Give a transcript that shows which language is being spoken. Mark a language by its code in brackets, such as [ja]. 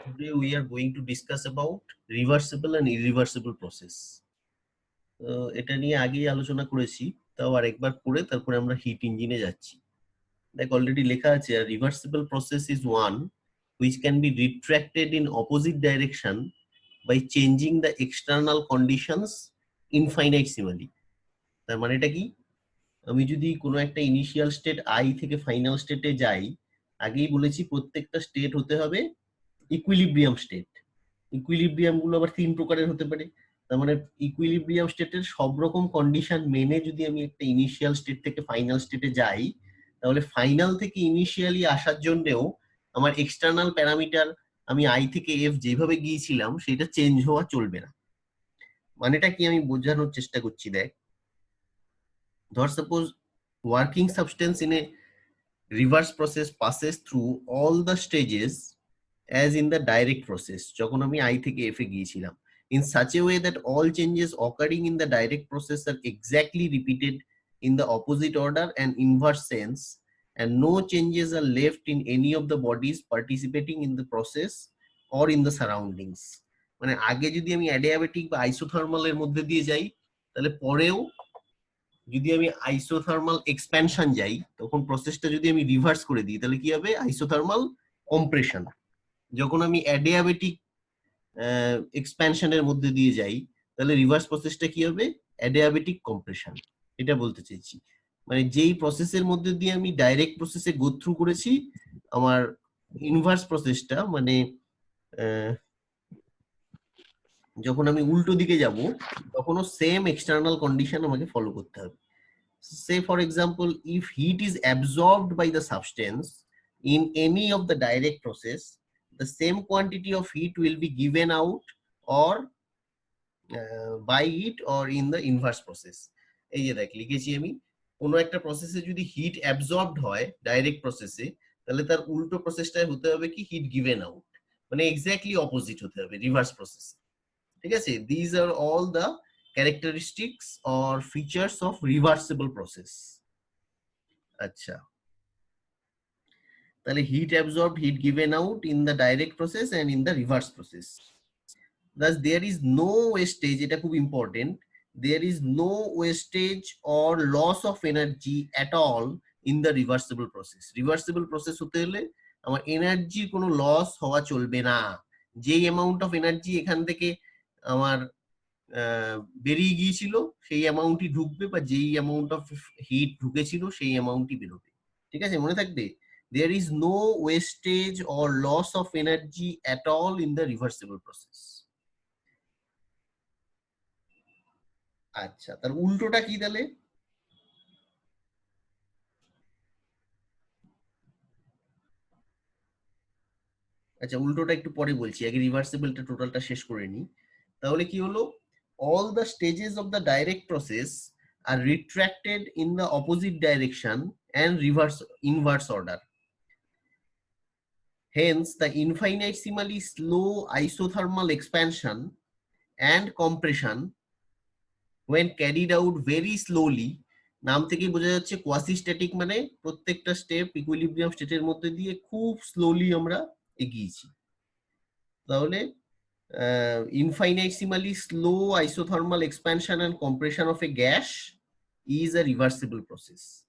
[en] Today we are going to discuss about reversible and irreversible process. [bn] এটা নিয়ে আগেই আলোচনা করেছি, তাও আরেকবার করে তারপরে আমরা হিট ইঞ্জিনে যাচ্ছি। দেখ অলরেডি লেখা আছে [en] reversible process is one which can be retracted in opposite direction by changing the external conditions infinitesimally. [bn] তার মানে এটা কি? আমি যদি কোনো একটা ইনিশিয়াল স্টেট আই থেকে ফাইনাল স্টেটে যাই, আগেই বলেছি প্রত্যেকটা স্টেট হতে হবে ইকুইলিব্রিয়াম স্টেট। ইকুইলিব্রিয়াম গুলো আবার তিন প্রকারের হতে পারে। তার মানে ইকুইলিব্রিয়াম স্টেটের সব রকম কন্ডিশন মেনে যদি আমি একটা ইনিশিয়াল স্টেট থেকে ফাইনাল স্টেটে যাই, তাহলে ফাইনাল থেকে ইনিশিয়ালি আসার জন্যও আমার এক্সটার্নাল প্যারামিটার আমি আই থেকে এফ যেভাবে গিয়েছিলাম সেটা চেঞ্জ হওয়া চলবে না। মানেটা কি আমি বোঝানোর চেষ্টা করছি। দেখ, ধর [en] suppose working substance in a reverse process passes through all the stages as in the direct process, [bn] যখন আমি আই থেকে এফ এ গিয়েছিলাম, [en] in such a way that all changes occurring in the direct process are exactly repeated in the opposite order and inverse sense, and no changes are left in any of the bodies participating in the process or in the surroundings. [bn] মানে আগে যদি আমি adiabatic বা isothermal এর মধ্যে দিয়ে যাই, তাহলে পরেও যদি আমি আইসোথার্মাল এক্সপ্যানশন যাই, তখন প্রসেসটা যদি আমি রিভার্স করে দিই, তাহলে কি হবে? Isothermal compression. যখন আমি অ্যাডিয়াবেটিক এক্সপ্যানশনের মধ্যে দিয়ে যাই, তাহলে রিভার্স প্রসেসটা কি হবে? Adiabatic compression. এটা বলতে চাইছি, মানে যেই প্রসেসের মধ্যে দিয়ে আমি ডাইরেক্ট প্রসেসে গো থ্রু করেছি, আমার ইনভার্স প্রসেসটা মানে যখন আমি উল্টো দিকে যাব, তখনও সেম এক্সটার্নাল কন্ডিশন আমাকে ফলো করতে হবে। [en] Say for example, if heat is absorbed by the substance in any of the direct process, the same quantity of heat will be given out or by it or in the inverse process. [bn] এই যে দেখ লিখেছি আমি, কোনো একটা প্রসেসে যদি hit absorbed হয় ডাইরেক্ট প্রসেসে, তাহলে তার উল্টো প্রসেসটাই হতে হবে কি? হিট গিভেন আউট, মানে এক্স্যাক্টলি অপোজিট হতে হবে রিভার্স প্রসেস। ঠিক আছে? [en] These are all the characteristics or features of reversible process. [bn] আচ্ছা, তাহলে [en] heat absorbed, heat given out in the direct process and in the reverse process. Thus there is no wastage, [bn] এটা খুব [en] important, there is no wastage or loss of energy at all in the reversible process. [bn] Reversible process হতে হলে আমার এনার্জির কোনো loss হওয়া চলবে না। যেই অ্যামাউন্ট অফ এনার্জি এখান থেকে আমার বেরিয়ে গিয়েছিল সেই অ্যামাউন্টই ঢুকবে, বা যেই অ্যামাউন্ট অফ হিট ঢুকেছিল সেই অ্যামাউন্টই বেরোবে। ঠিক আছে? মনে থাকবে, [en] there is no wastage or loss of energy at all in the reversible process. [bn] আচ্ছা, তার উল্টোটা কি তাহলে? আচ্ছা, উল্টোটা একটু পরে বলছি, আগে রিভার্সিবলটা টোটালটা শেষ করে নি। তাহলে কি হলো? [en] all the stages of the direct process are retracted in the opposite direction and inverse order. Hence, the infinitesimally slow isothermal expansion and compression, when carried out very slowly, [bn] নাম থেকেই বোঝা যাচ্ছে কোয়াসি স্ট্যাটিক, মানে প্রত্যেকটা step equilibrium স্টেটের মধ্যে দিয়ে খুব স্লোলি আমরা এগিয়েছি। [en] তাহলে infinitesimally slow isothermal expansion and compression of a gas is a reversible process.